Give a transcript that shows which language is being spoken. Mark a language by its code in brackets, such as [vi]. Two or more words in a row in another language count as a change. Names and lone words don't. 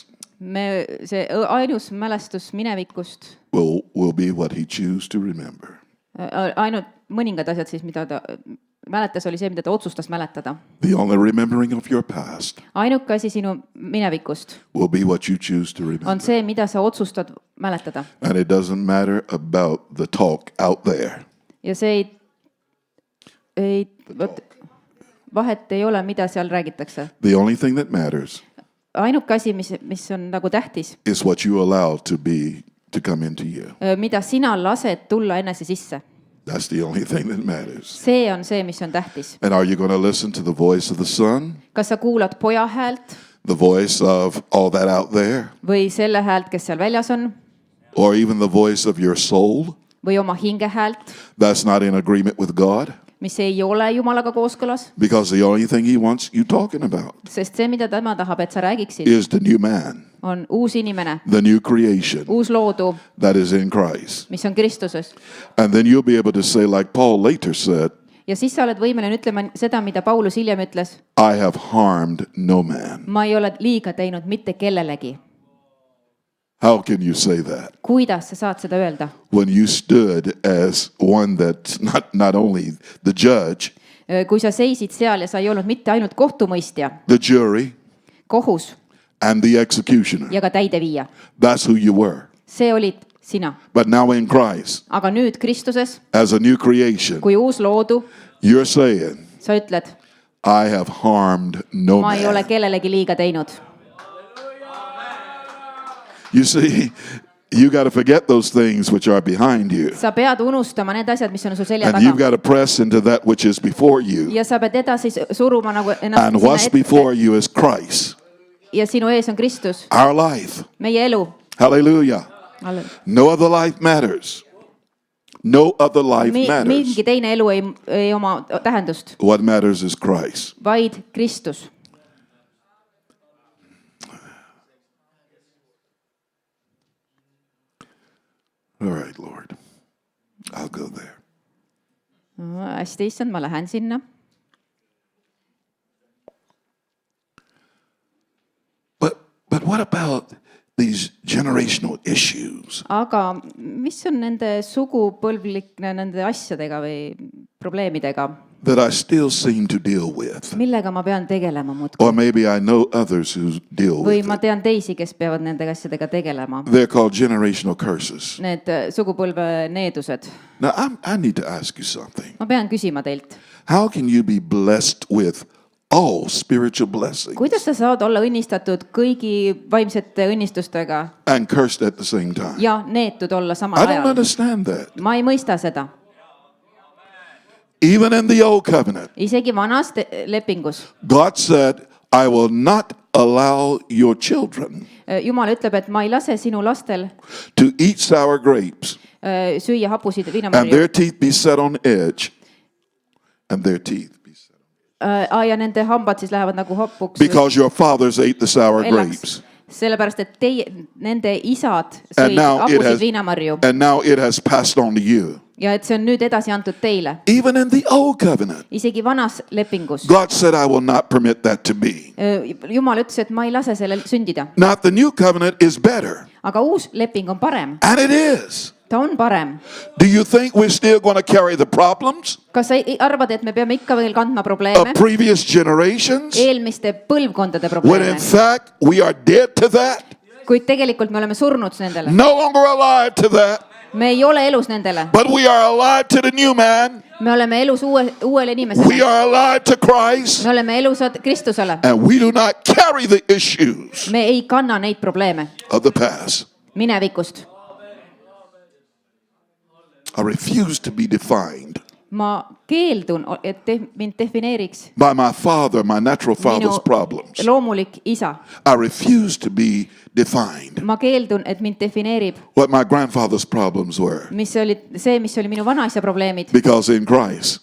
[et] See ainus mälestus minevikust, [en] will be what he chooses to remember. [et] ainult mõningad asjad siis, mida ta mäletas, oli see, mida ta otsustas mäletada. [en] The only remembering of your past [et] Ainuke asi sinu minevikust [en] will be what you choose to [et] on [en] remember. [et] see, mida sa otsustad mäletada. [en] And it doesn't matter about the talk out there. [et] Ja see vahet ei ole, mida seal räägitakse. [en] The only thing that matters [et] Ainuke asi, mis on nagu tähtis, [en] is what you allow to come into you. [et] mida sina lased tulla enese sisse. [en] That's the only thing that matters. [et] See on see, mis on tähtis. [en] And are you going to listen to the voice of the Son, [et] Kas sa kuulad poja häält [en] the voice of all that out there, [et] või selle häält, kes seal väljas on, [en] or even the voice of your soul [et] või oma hinge häält, [en] that's not in agreement with God? [et] mis ei ole Jumalaga kooskõlas, [en] Because the only thing he wants you talking about [et] sest see, mida tema tahab, et sa räägiksid, [en] is the new man, [et] on uus inimene, [en] the new creation [et] uus loodu, [en] that is in Christ. [et] mis on Kristuses. [en] And then you'll be able to say, like Paul later said, [et] ja siis sa oled võimeline ütlema seda, mida Paulus hiljem ütles. [en] I have harmed no man. [et] ma ei ole liiga teinud mitte kellelegi. [en] How can you say that? [et] kuidas sa saad seda öelda? [en] When you stood as one that's not only the judge, [et] kui sa seisid seal ja sa ei olnud mitte ainult kohtumõistja, [en] the jury, [et] kohus [en] and the executioner. [et] ja ka täideviija. [en] That's who you were. [et] see olid sina. [en] But now in Christ, [et] aga nüüd Kristuses, [en] as a new creation, [et] kui uus loodu, [en] you're saying, [et] sa ütled, [en] I have harmed no [et] ma ei ole [en] man. [et] kellelegi liiga teinud. [en] You see, you got to forget those things which are behind you. [et] sa pead unustama need asjad, mis on su selja [en] And you've [et] taga. [en] got to press into that which is before you. [et] ja sa pead edasi suruma nagu [en] And [et] ennast [en] what's [et] sinna [en] before [et] ette. [en] you is Christ, [et] ja sinu ees on Kristus, [en] our life. [et] meie elu. [en] Hallelujah. No other life matters. No other life matters. [et] mingi teine elu ei oma tähendust, [en] What matters is Christ. [et] vaid Kristus. [en] All right, Lord. I'll go there. [et] hästi, issand, ma lähen sinna. [en] But what about these generational issues? [et] aga mis on nende sugupõlvlikne nende asjadega või probleemidega, [en] That I still seem to deal with. [et] millega ma pean tegelema muudkui? [en] Or maybe I know others who deal [et] või [en] with [et] ma [en] it. [et] tean teisi, kes peavad nende asjadega tegelema. [en] They're called generational curses. [et] Need sugupõlve needused. [en] Now, I need to ask you something. [et] ma pean küsima teilt, [en] How can you be blessed with all spiritual blessings [et] kuidas sa saad olla õnnistatud kõigi vaimsete õnnistustega [en] and cursed at the same time? [et] ja neetud olla samal [en] I don't [et] ajal? [en] understand that. [et] ma ei mõista seda. [en] Even in the old covenant, [et] isegi vanas lepingus [en] God said, I will not allow your children [et] Jumal ütleb, et ma ei lase sinu lastel [en] to eat sour grapes [et] süüa hapusid [en] and [et] viinamarju [en] their teeth be set on edge. And their teeth be set on [et] ja nende hambad siis lähevad nagu hapuks [en] because your fathers ate the sour grapes. [et] sellepärast, et nende isad [en] And [et] sõid [en] now it [et] hapusid [en] has, [et] viinamarju [en] and now it has passed on to you. [et] ja et see on nüüd edasi antud teile. [en] Even in the old covenant, [et] isegi vanas lepingus [en] God said, I will not permit that to be. [et] Jumal ütles, et ma ei lase sellel sündida. [en] Now, the new covenant is better, [et] aga uus leping on parem. [en] and it is. [et] ta on parem. [en] Do you think we're still going to carry the problems [et] kas sa arvad, et me peame ikka veel kandma [en] of [et] probleeme? [en] previous generations [et] eelmiste põlvkondade [en] when in [et] probleeme. [en] fact we are dead to that? [et] kuid tegelikult me oleme surnud nendele. [en] No longer alive to that, [et] me ei ole elus nendele. [en] but we are alive to the new man. [et] me oleme elus uuele [en] We [et] inimesele. [en] are alive to Christ, [et] me oleme elusad Kristusele. [en] and we do not carry the issues [et] me ei kanna neid probleeme [en] of the past. [et] minevikust. [en] I refuse to be defined [et] ma keeldun, et mind defineeriks [en] by my father, my natural father's problems. [et] loomulik isa. [en] I refuse to be defined [et] ma keeldun, et mind defineerib, [en] what my grandfather's problems were. [et] mis oli minu vanaisa probleemid. [en] Because in Christ,